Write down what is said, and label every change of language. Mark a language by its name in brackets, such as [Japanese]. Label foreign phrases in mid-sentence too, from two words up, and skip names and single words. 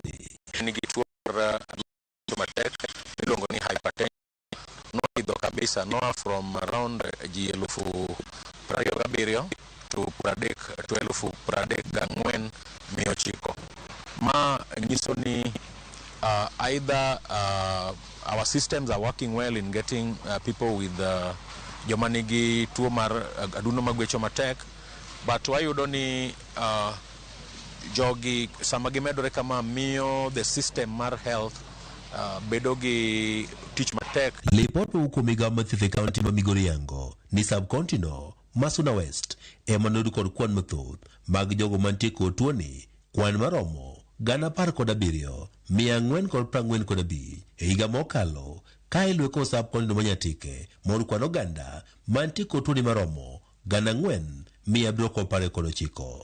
[Luo (Kenya and Tanzania)] ni tuo matek miluongo ni hypertension no idho kabisa no [English] from around [Luo (Kenya and Tanzania)] ji 27,000 to 30,400 ma nyiso ni [English] either our systems are working well in getting people with [Luo (Kenya and Tanzania)] joma nigi tuo mar adundo magwecho matek, but wayudo ni jogi sama gimedore kama miyo [English] the system [Luo (Kenya and Tanzania)] mar health bedo gi tich matek. Lipot mowuok migawo mar thieth e kaunti ma Migori yango ni sub-county no Masuna West ema noyudo kod kwan mathoth mag jogo mantie kod tuoni, kwan maromo 17,445 e higa mokalo, ka iluwe kod sub-county no Manyatike moyudo kwan oganda mantie kod tuoni maromo 4,719.